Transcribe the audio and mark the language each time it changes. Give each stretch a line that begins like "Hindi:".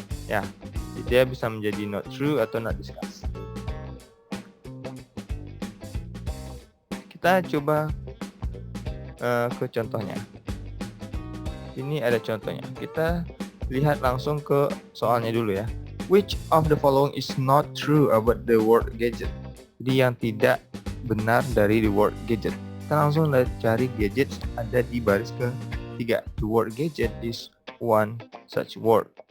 Indonesian: Ya, dia bisa menjadi
English: not true
Indonesian: atau
English: not discussed.
Indonesian: Kita coba ke contohnya. Ini ada contohnya. Kita lihat langsung ke soalnya dulu ya.
English: Which of the following is not true about the word gadget?
Indonesian: Jadi yang tidak benar dari
English: the word gadget.
Indonesian: Kita langsung cari gadget ada di baris ke-3.
English: The word gadget is one such word.